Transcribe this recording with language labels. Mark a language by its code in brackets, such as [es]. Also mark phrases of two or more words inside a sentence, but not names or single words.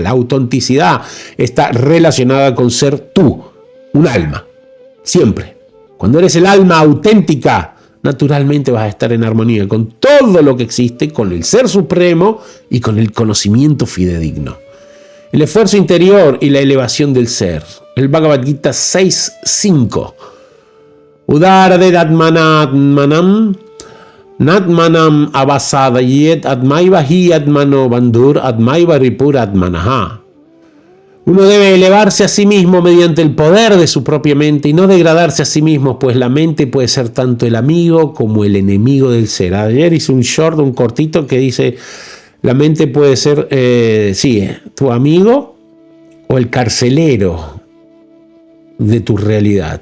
[es] La autenticidad está relacionada con ser tú, un alma, siempre. Cuando eres el alma auténtica, naturalmente vas a estar en armonía con todo lo que existe, con el Ser Supremo y con el conocimiento fidedigno. El esfuerzo interior y la elevación del ser. El Bhagavad Gita 6.5. [sa] उद्धरेद् आत्मानं नात्मानम् अवसादयेत् आत्मैव हि आत्मनो बन्धुर् आत्मैव रिपुर् आत्मनः. [es] Uno debe elevarse a sí mismo mediante el poder de su propia mente y no degradarse a sí mismo, pues la mente puede ser tanto el amigo como el enemigo del ser. Ayer hice un cortito que dice, la mente puede ser, tu amigo o el carcelero de tu realidad.